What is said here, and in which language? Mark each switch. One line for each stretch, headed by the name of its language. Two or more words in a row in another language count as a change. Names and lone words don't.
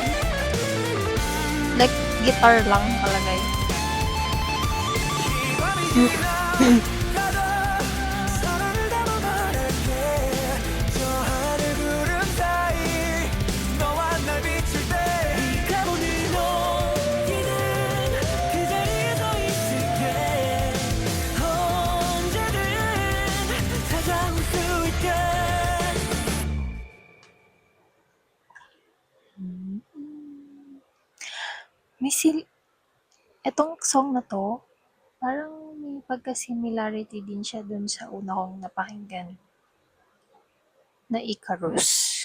Filipino: Like, guitar lang palagay.
Korean: 사랑을 담아 말할게 저 하늘 구름 사이 너와 날 비출 때 네가 보는 너희는 그 자리에 서 있을게 언제든 찾아올 수 있게
Filipino: Etong song na to, parang may pagka-similarity din siya dun sa una kong napakinggan na Icarus.